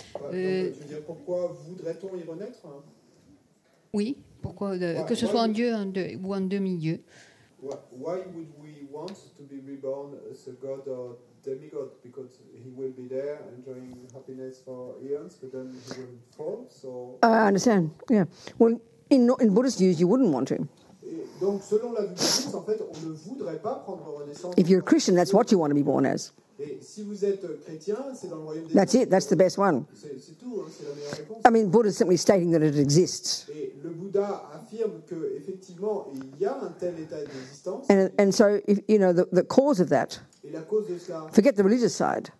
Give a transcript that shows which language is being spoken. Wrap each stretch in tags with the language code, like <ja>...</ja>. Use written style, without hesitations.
<fr>Tu veux dire pourquoi voudrait-on y renaître? Oui, pourquoi que ce soit un dieu ou un demi-dieu.</fr> <en>Why would we want to be reborn as a god or demigod? Because he will be there enjoying happiness for eons, but then he will fall. So I understand. Yeah. Well, in Buddhist views, you wouldn't want to.</en> <fr>Donc, selon la vue bouddhiste, en fait, on ne voudrait pas prendre renaissance.</fr> <en>If you're a Christian, that's what you want to be born as.</en> <fr>Et si vous êtes chrétien, c'est dans le royaume des</fr> <en>That's</en> <fr>dieux.</fr> <en>it. That's the best one.</en> <fr>C'est tout, hein, c'est la meilleure réponse.</fr> <en>I mean, Buddha is simply stating that it exists.</en> <fr>Et le Bouddha affirme que effectivement, il y a un tel état d'existence.</fr> <en>And so, if, you know, the cause of that,</en> <fr>Et la cause de cela.</fr> <en>forget the religious side.</en>